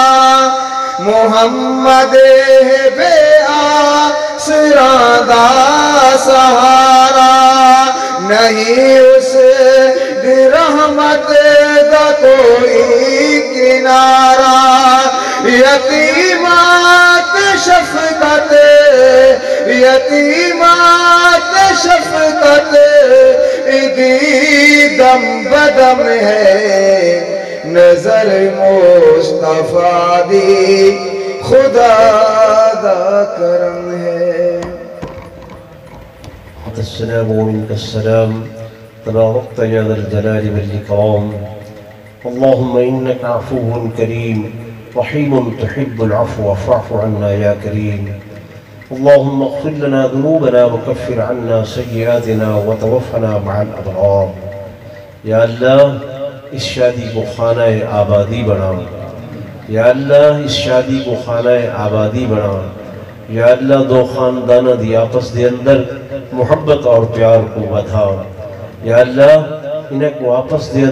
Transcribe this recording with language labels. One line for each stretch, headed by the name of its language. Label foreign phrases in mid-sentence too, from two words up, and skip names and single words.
Punjabi: محمد بے آسران دا سہارا نہیں اس دی رحمت دا کوئی کنارہ یتیمات شفقت یتیمات شفقت دی دم بدم ہے نظر مصطفیٰ دی خدا دا کرم ہے
Arabic: السلام ومنك السلام تباركت يا ذا الجلال والإكرام اللهم إنك عفو كريم رحيم تحب العفو فاعف عنا يا كريم اللهم اغفر لنا ذنوبنا وكفر عنا سيئاتنا وتوفنا مع الأبرار
Urdu: یا اللہ اس شادی کو خانہ آبادی بنا یا اللہ اس شادی کو خانہ آبادی بنا یا اللہ دو خاندانہ
Punjabi: دی آپس دے اندر
Urdu: محبت اور پیار کو بدھا یا اللہ انہیں کو
Punjabi: آپس دے